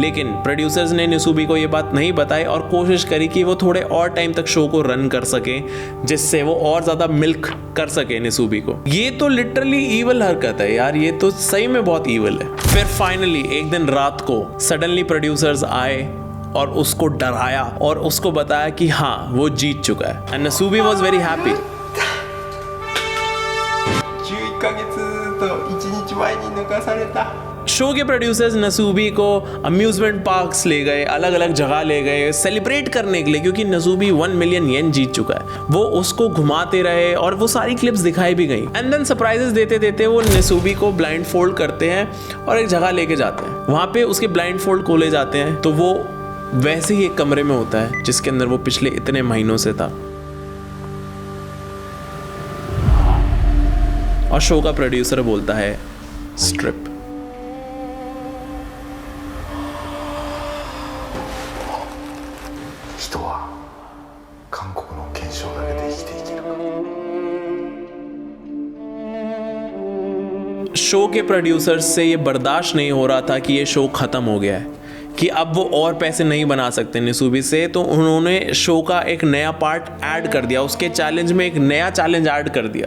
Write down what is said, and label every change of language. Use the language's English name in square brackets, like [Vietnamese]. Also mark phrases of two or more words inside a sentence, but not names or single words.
[Hindi] लेकिन प्रोड्यूसर्स ने निसूबी को ये बात नहीं बताई और कोशिश करी कि वो थोड़े और टाइम तक शो को रन कर सके, जिससे वो और ज्यादा मिल्क कर सके निसूबी को। ये तो [English] literally evil [Hindi] हरकत है यार, ये तो सही में बहुत ईवल है। फिर फाइनली एक दिन रात को सडनली प्रोड्यूसर्स आए और उसको डराया और उसको बताया कि हाँ वो जीत चुका है [English] and Nasubi was very happy. [Japanese] 11 ヶ月と1日前に抜かされた。 [Hindi] शो के प्रोड्यूसर्स नसूबी को [English] amusement parks [Hindi] ले गए, अलग अलग जगह ले गए सेलिब्रेट करने के लिए, क्योंकि नसूबी 1 मिलियन येन जीत चुका है। वो उसको घुमाते रहे और वो सारी क्लिप्स दिखाई भी गई [English] and then surprises [Hindi] देते देते वो नसूबी को [English] blind fold [Hindi] करते हैं और एक जगह लेके जाते हैं। वहाँ पे उसके [English] blind fold [Hindi] खोले जाते हैं तो वो वैसे ही एक कमरे में होता है जिसके अंदर वो पिछले इतने महीनों से था। और शो का प्रोड्यूसर बोलता है स्ट्रिप। [Japanese] 人は韓国の現象だけで生きていけるか。 [Hindi] शो के प्रोड्यूसर्स से ये बर्दाश्त नहीं हो रहा था कि ये शो खत्म हो गया है, कि अब वो और पैसे नहीं बना सकते निसूबी से, तो उन्होंने शो का एक नया पार्ट ऐड कर दिया, उसके चैलेंज में एक नया चैलेंज ऐड कर दिया।